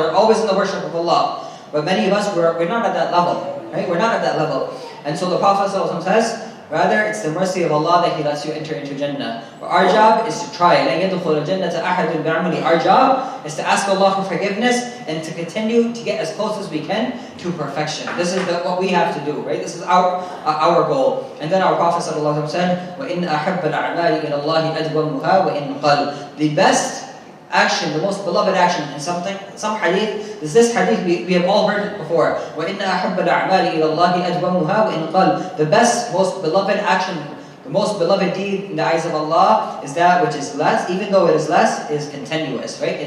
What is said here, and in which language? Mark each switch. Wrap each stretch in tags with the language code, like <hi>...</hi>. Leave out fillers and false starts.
<en>They're always in the worship of Allah. But many of us, we're not at that level, right? We're not at that level. And so the Prophet ﷺ says, Rather, it's the mercy of Allah that He lets you enter into Jannah. But our job is to try.</en> <ar>لَن يَدْخُلَ الْجَنَّةَ أَحَدٌ بِعَمَلِ.</ar> <en>Our job is to ask Allah for forgiveness and to continue to get as close as we can to perfection. This is what we have to do, right? This is our goal. And then our Prophet ﷺ said,</en> <ar>وَإِنَّ أَحَبَّ الْأَعْمَالِ إِلَى اللَّهِ أَدْوَمُهَا وَإِنْ قَلْ.</ar> <en>The best action, the most beloved action in some hadith, is this hadith, we have all heard it before.</en> <ar>وَإِنَّ أَحَبَّ الْأَعْمَالِ إِلَى اللَّهِ أَدْوَمُهَا وَإِنْ قَلْ.</ar> <en>The best, most beloved action, the most beloved deed in the eyes of Allah is that which is less, even though it is less, is continuous, right?</en>